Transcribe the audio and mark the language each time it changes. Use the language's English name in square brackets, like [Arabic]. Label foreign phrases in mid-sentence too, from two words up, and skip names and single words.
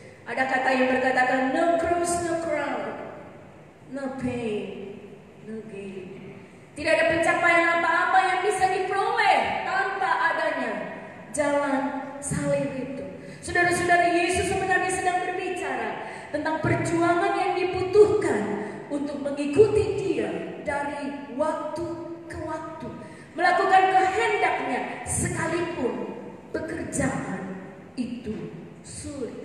[Indonesian] Ada kata yang berkatakan [English] no cross, no crown, no pain, no gain. [Indonesian] Tidak ada pencapaian apa-apa yang bisa diperoleh tanpa adanya jalan salib itu. Saudara-saudara, Yesus sebenarnya sedang berbicara tentang perjuangan yang dibutuhkan untuk mengikuti Dia dari waktu ke waktu, melakukan kehendaknya sekalipun pekerjaan itu sulit.